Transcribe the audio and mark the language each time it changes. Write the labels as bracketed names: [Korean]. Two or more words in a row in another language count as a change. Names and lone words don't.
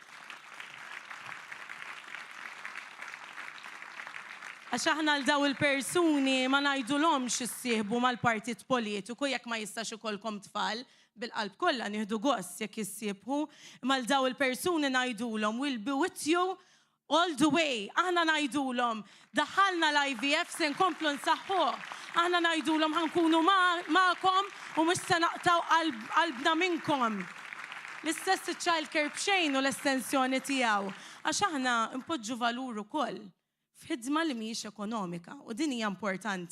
[Maltese] Għax aħna l daw il-persuni ma ngħidulhomx issieħbu mal-partit politiku jekk ma jistax ikollkom tfal, bil-qalb kollha nieħdu gost jekk issieħbu, imma l daw il-persuni ngħidulhom [English] we'll be with you all the way. [Maltese] Aħna ngħidulhom daħħalna l-IVF se nkomplu nsaħħuh. Aħna ngħidulhom ħankunu magħkom u mhux se naqtaw qalbna minnkom. L-istess [English] child care [Maltese] b'xejn u l-estensjoni tiegħu. Għax aħna npoġġu valur ukoll f'ħidma li mhijiex ekonomika u din hija importanti.